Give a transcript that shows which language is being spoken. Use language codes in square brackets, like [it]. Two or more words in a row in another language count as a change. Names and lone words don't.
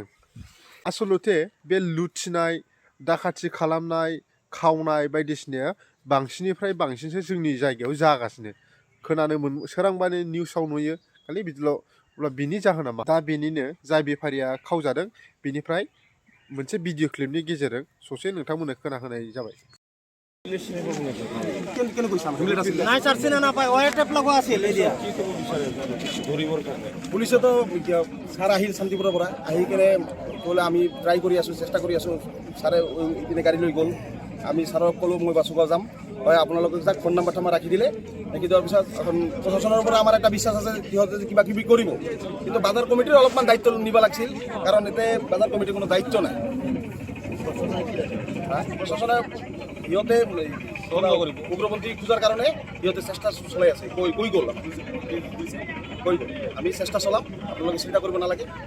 [brx] आसलते बे लुथिनाय दाखाथि खालामनाय खावनाय बायदिसिनाया बांसिननिफ्राय बांसिनसो जोंनि जायगायाव जागासिनो खोनानो सोरांबानो निउसाव नुयो खालि बिदिल' अब्ला बिनि जाहोना मा दा बेनिनो जाय बेफारिया खावजादों बेनिफ्राय मोनसे भिडिअ क्लिपनि गेजेरजों ससे नोंथांमोननो खोनाहोनाय जाबाय। [as] নাই চারছে না পায় ওই টেপ লগা আছিল এরিয়া পুলিশে তো স্যার আহিল শান্তিপুৰৰ পৰা আহি কেনে ক'লে আমি ট্ৰাই কৰি আছোঁ চেষ্টা কৰি আছোঁ ছাৰে ইপিনে গাড়ী লৈ গ'ল আমি ছাৰক ক'লোঁ মই বাছুগাঁও যাম হয় আপোনালোকে যাক ফোন নাম্বাৰটো আমাৰ ৰাখি দিলে ৰাখি দিয়াৰ পিছত প্ৰশাসনৰ পৰা আমাৰ এটা বিশ্বাস আছে সিহঁতে কিবা কিবি কৰিব কিন্তু বাজাৰ কমিটিৰ অলপমান দায়িত্ব নিব লাগিছিল কাৰণ এতে বাজাৰ কমিটিৰ কোনো দায়িত্ব নাই প্ৰশাসনে সিহঁতে উগ্ৰপন্থী খোজাৰ কাৰণে সিহঁতে চেষ্টা চলাই আছে কৈ গ'ল কৈ গ'ল আমি চেষ্টা চলাম আপোনালোকে চিন্তা কৰিব নালাগে